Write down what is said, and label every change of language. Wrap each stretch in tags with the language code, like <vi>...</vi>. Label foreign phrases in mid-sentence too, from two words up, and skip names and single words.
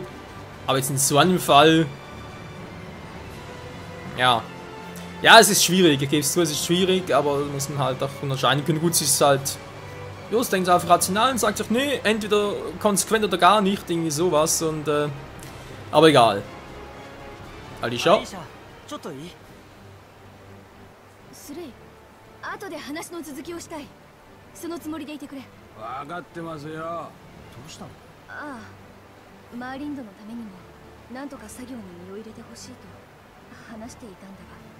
<de>Aber jetzt in so einem Fall, ja. Ja, es ist schwierig, ich gebe es zu, es ist schwierig, aber muss man halt auch unterscheiden können. Gut, sie ist halt, ja, sie denkt einfach rational und sagt sich, nee, entweder konsequent oder gar nicht, irgendwie sowas und, aber egal.</de> <ja>Alicia? ちょっといい？スレイ、後で話の続きをしたい。そのつもりでいてくれ。分かってますよ。どうしたの？ああ、マーリンドのためにもなんとか作業に身を入れてほしいと話していたんだ</ja>